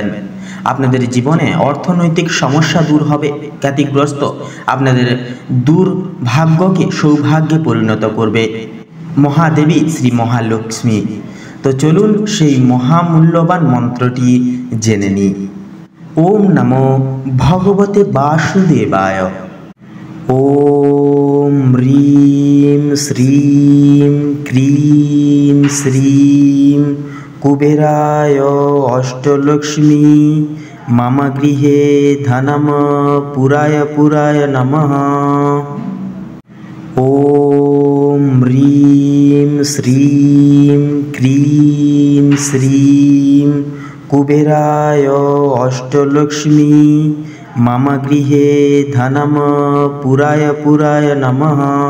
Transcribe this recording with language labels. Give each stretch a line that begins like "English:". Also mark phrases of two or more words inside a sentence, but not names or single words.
Bangla: আপনাদের জীবনে অর্থনৈতিক সমস্যা দূর হবে, খ্যাতিগ্রস্ত আপনাদের দুর্ভাগ্যকে সৌভাগ্যে পরিণত করবে মহাদেবী শ্রী মহালক্ষ্মী। তো চলুন সেই মহামূল্যবান মন্ত্রটি জেনে নিই।
Sanskrit: ওম নমো ভগবতে বাসুদেবায়। ওম হ্রিম শ্রীম ক্রিম শ্রীম কুবেরায় অষ্টলক্ষ্মী মম গৃহে ধনম পুরায় পুরায় নমঃ। ওম হ্রিম শ্রীম ক্রিম শ্রীম কুবেরায় অষ্টলক্ষ্মী মম গৃহে ধনম পুরায় পুরায় নমঃ।